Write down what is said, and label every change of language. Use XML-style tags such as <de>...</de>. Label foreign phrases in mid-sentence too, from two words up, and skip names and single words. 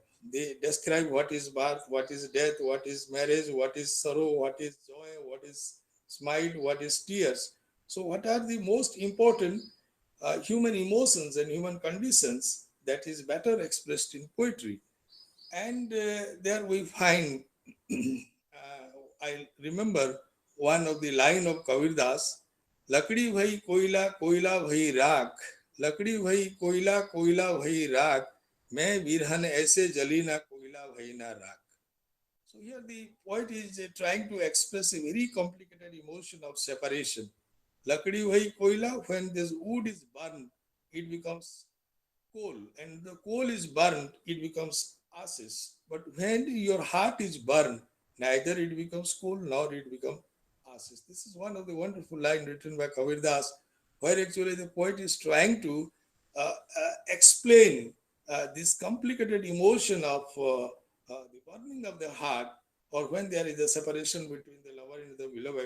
<en>They describe what is birth, what is death, what is marriage, what is sorrow, what is joy, what is smile, what is tears. So, what are the most important human emotions and human conditions that is better expressed in poetry? And there we find, I remember one of the line of Kavirdas,</en> <hi>लकड़ी भई कोयला, कोयला भई राख, लकड़ी भई कोयला, कोयला भई राख, मैं बिरहन ऐसे जली ना कोयला भई ना राख.</hi> <en>So here the poet is trying to express a very complicated emotion of separation.</en> <hi>लकड़ी भई कोयला,</hi> <en>when this wood is burned, it becomes coal, and the coal is burned, it becomes ashes. But when your heart is burned, neither it becomes coal nor it becomes ashes. This is one of the wonderful lines written by Kabir Das, where actually the poet is trying to explain this complicated emotion of the burning of the heart, or when there is a separation between the lover and the beloved.</en>